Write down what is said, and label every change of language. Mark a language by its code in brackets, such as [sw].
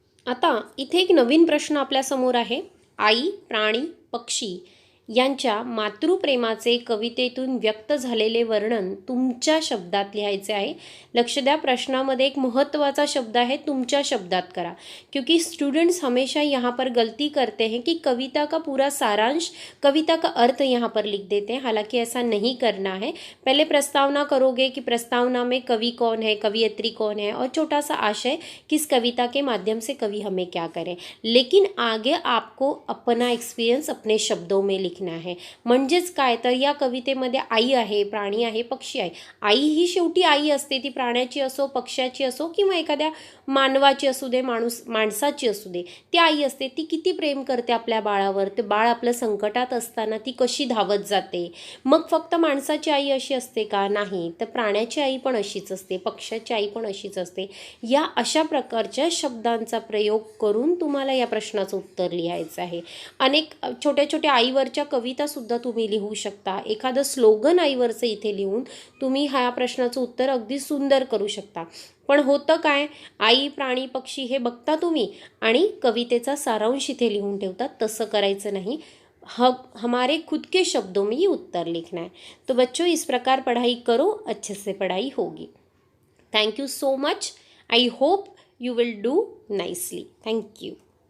[mr] आता इथे एक नवीन प्रश्न आपल्यासमोर आहे. आई, प्राणी, पक्षी यांच्या मातृप्रेमाचे कवितेतून व्यक्त झालेले वर्णन तुमच्या शब्दात लिहायचे आहे. लक्ष द्या, प्रश्नामध्ये एक महत्त्वाचा शब्द है, तुमच्या शब्दात करा. [hi] क्योंकि स्टूडेंट्स हमेशा यहाँ पर गलती करते हैं कि कविता का पूरा सारांश, कविता का अर्थ यहाँ पर लिख देते हैं. हालांकि ऐसा नहीं करना है. पहले प्रस्तावना करोगे कि प्रस्तावना में कवि कौन है, कवियत्री कौन है, और छोटा सा आशय किस कविता के माध्यम से कवि हमें क्या करें. लेकिन आगे आपको अपना एक्सपीरियंस अपने शब्दों में लिखना आहे. [mr] म्हणजेच काय, तर या कवितेमध्ये आई आहे, प्राणी आहे, पक्षी आहे. आई ही शेवटी आई असते, ती प्राण्याची असो, पक्ष्याची असो किंवा एखाद्या मानवाची असू दे, माणसाची असू दे, ती आई असते. ती किती प्रेम करते आपल्या बाळावर. ते बाळ आपलं संकटात असताना ती कशी धावत जाते. मग फक्त माणसाची आई अशी असते का, नाही, तर प्राण्याची आई पण अशीच असते, पक्ष्याची आई पण अशीच असते. या अशा प्रकारच्या शब्दांचा प्रयोग करून तुम्हाला या प्रश्नाचं उत्तर लिहायचं आहे. अनेक छोट्या छोट्या आईवरच्या आईच्या कवितासुद्धा तुम्ही लिहू शकता. एखादं स्लोगन आईवरचं इथे लिहून तुम्ही ह्या प्रश्नाचं उत्तर अगदी सुंदर करू शकता. पण होतं काय, आई, प्राणी, पक्षी हे बघता तुम्ही आणि कवितेचा सारांश इथे लिहून ठेवतात. तसं करायचं नहीं. [hi] हमारे खुद के शब्दों में ये उत्तर लिखना है. तो बच्चों, इस प्रकार पढ़ाई करो, अच्छे से पढ़ाई होगी. [en] Thank you so much. I hope you will do nicely. Thank you.